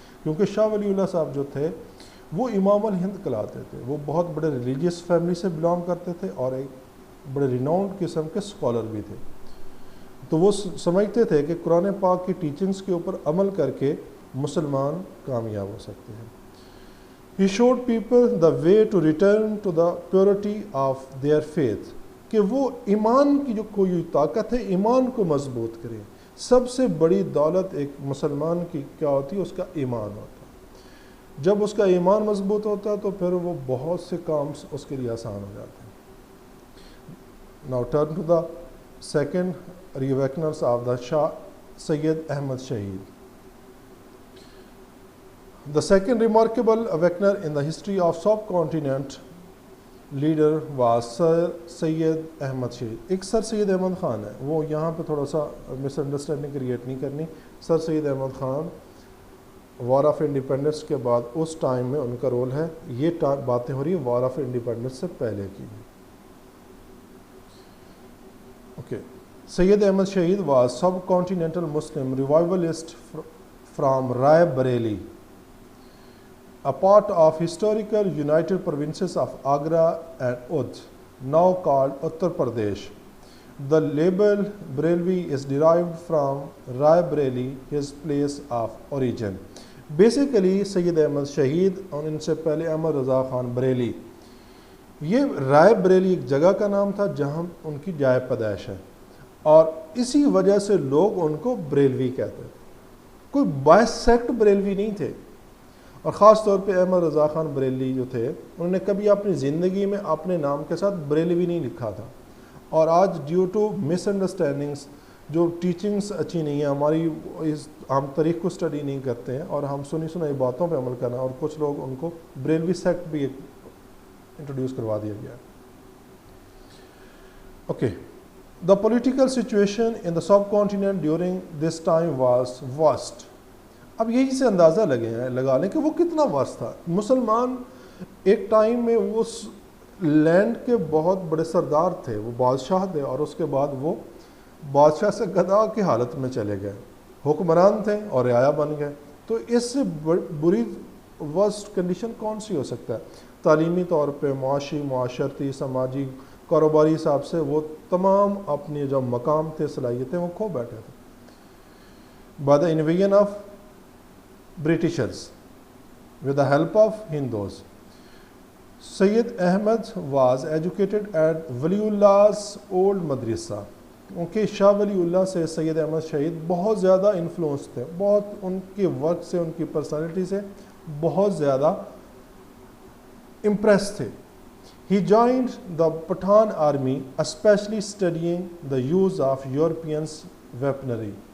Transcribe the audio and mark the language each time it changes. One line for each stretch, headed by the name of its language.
Urdu: کیونکہ شاہ ولی اللہ صاحب جو تھے وہ امام الہند کہلاتے تھے. وہ بہت بڑے ریلیجیس فیملی سے بلانگ کرتے تھے اور ایک بڑے ریناؤنڈ قسم کے اسکالر بھی تھے. تو وہ سمجھتے تھے کہ قرآن پاک کی ٹیچنگز کے اوپر عمل کر کے مسلمان کامیاب ہو سکتے ہیں.
English: He showed people the way to return to the purity of their faith،
Urdu: کہ وہ ایمان کی جو کوئی طاقت ہے، ایمان کو مضبوط کرے. سب سے بڑی دولت ایک مسلمان کی کیا ہوتی ہے؟ اس کا ایمان ہوتا ہے. جب اس کا ایمان مضبوط ہوتا ہے تو پھر وہ بہت سے کام اس کے لیے آسان ہو جاتے ہیں.
English: Now turn to the second reawakeners of the Shah Sayyid Ahmad Shahid. The second remarkable awakener in the history of subcontinent leader was sir Sayyid Ahmad Shahid.
Urdu: ایک سر سید احمد خان ہے, وہ یہاں پہ تھوڑا سا مس انڈرسٹینڈنگ کریٹ نہیں کرنی. سر سید Ahmad Khan war of independence کے بعد اس ٹائم میں ان کا رول ہے. یہ باتیں ہو رہی ہیں وار آف انڈیپینڈنس سے پہلے کی. اوکے.
English: Sayyid Ahmad Shahid was subcontinental Muslim revivalist from Rai Bareli, a part of historical United Provinces of Agra and Oudh, now called Uttar Pradesh. The label Barelvi is derived from Rai Bareli, his place of origin.
Urdu: Basically, سید احمد شہید اور ان سے پہلے احمد رضا خان بریلی, یہ رائے بریلی ایک جگہ کا نام تھا جہاں ان کی جائے پیدائش ہے, اور اسی وجہ سے لوگ ان کو بریلوی کہتے تھے. کوئی بائی سیکٹ بریلوی نہیں تھے, اور خاص طور پہ احمد رضا خان بریلی جو تھے انہوں نے کبھی اپنی زندگی میں اپنے نام کے ساتھ بریلوی نہیں لکھا تھا. اور آج
English: due to misunderstandings
Urdu: جو ٹیچنگس اچھی نہیں ہیں ہماری, ہم تاریخ کو اسٹڈی نہیں کرتے ہیں اور ہم سنی سنائی باتوں پہ عمل کرنا, اور کچھ لوگ ان کو بریلوی سیکٹ بھی انٹروڈیوس کروا دیا گیا. Okay.
English: The political situation in the subcontinent during this time was vast.
Urdu: اب یہی سے اندازہ لگا لیں کہ وہ کتنا واسط تھا. مسلمان ایک ٹائم میں اس لینڈ کے بہت بڑے سردار تھے, وہ بادشاہ تھے, اور اس کے بعد وہ بادشاہ سے گدا کی حالت میں چلے گئے, حکمران تھے اور رعایا بن گئے. تو اس سے بری ورسٹ کنڈیشن کون سی ہو سکتا ہے؟ تعلیمی طور پہ, معاشی, معاشرتی, سماجی, کاروباری حساب سے وہ تمام اپنے جو مقام تھے, صلاحیتیں, وہ کھو بیٹھے تھے.
English: By the invasion of Britishers with the help of Hindus. Sayyid Ahmad was educated at Wali Allah's old madrasa.
Urdu: کیونکہ شاہ ولی اللہ سے سید احمد شہید بہت زیادہ انفلوئنس تھے, بہت ان کے ورک سے, ان کی پرسنالٹی سے بہت زیادہ امپریس تھے.
English: He joined the Pathan army, especially studying the use of Europeans' weaponry.